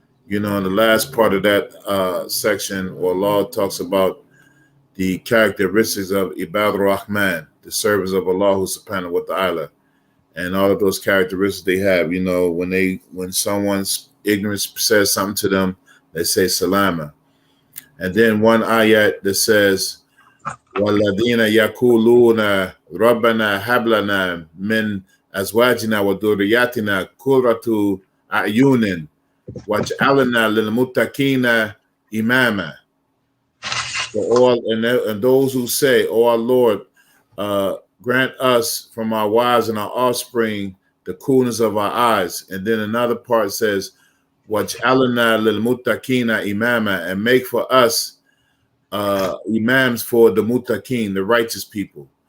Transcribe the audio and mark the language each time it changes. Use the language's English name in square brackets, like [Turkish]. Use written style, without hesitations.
[English] In the last part of that section, where Allah talks about the characteristics of Ibadur-Rahman, the servants of Allah subhanahu wa ta'ala, and all of those characteristics they have. When someone's ignorance says something to them, they say salama. And then one ayat that says, [Arabic] وَالَّذِينَ يَقُولُونَ رَبَّنَا هَبْ لَنَا مِنْ أَزْوَاجِنَا وَذُرِّيَّاتِنَا قُرَّةَ أَعْيُنٍ وَاجْعَلْنَا لِلْمُتَّقِينَ إِمَامًا. [English] And those who say, "Oh our Lord, grant us from our wives and our offspring the coolness of our eyes." And then another part says, [Arabic] وَاجْعَلْنَا لِلْمُتَّقِينَ إِمَامًا, [English] and make for us imams for the muttaqin, the righteous people.